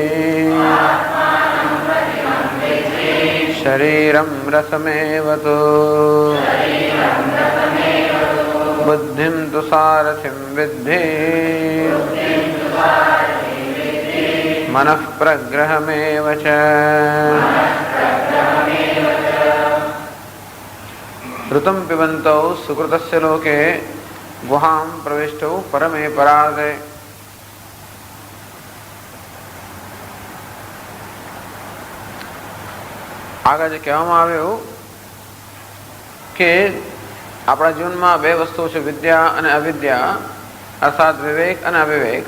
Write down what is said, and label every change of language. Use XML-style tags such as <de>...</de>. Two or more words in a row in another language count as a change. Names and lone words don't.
<sa>शरीरं रसमेव तु बुद्धिं तु सारथिं विद्धि मनः प्रग्रहमेव च। ऋतं पिबन्तौ सुकृतस्य लोके गुहां प्रविष्टौ परमे परार्धे।</sa> <gu>આગળ કહેવામાં આવ્યું કે આપણા જીવનમાં બે વસ્તુઓ છે, વિદ્યા અને અવિદ્યા, અર્થાત વિવેક અને અવિવેક.</gu>